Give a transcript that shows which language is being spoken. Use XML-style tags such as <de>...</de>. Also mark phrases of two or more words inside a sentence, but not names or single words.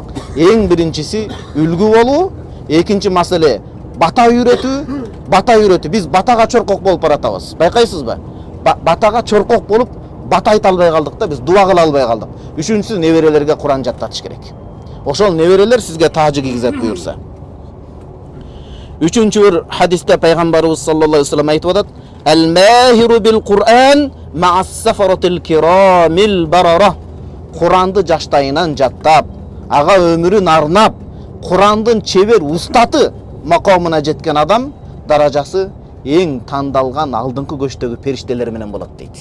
<ky>Эң биринчиси үлгү болуу, экинчи маселе бата үйрөтүү. Биз батага чоркок болуп баратабыз. Байкайсызбы? Батага чоркок болуп, бата айта албай калдык да, биз дуа кыла албай калдык. Үчүнчүсү неберелерге Куран жаттатыш керек. Ошол неберелер сизге таажы кийгизет буюрса. Үчүнчү бир хадисте пайгамбарыбыз</ky> <ar>صلى الله عليه وسلم</ar> <ky>айтып атат:</ky> <ar>"الماهر بالقرآن مع السفرة الكرام البررة."</ar> <ky>Куранды жаштайынан жаттап, ага өмүрүн арнап, Курандын чебер устаты макомуна жеткен адам даражасы эң тандалган алдыңкы көчтөгү периштелер менен болот дейт.</ky>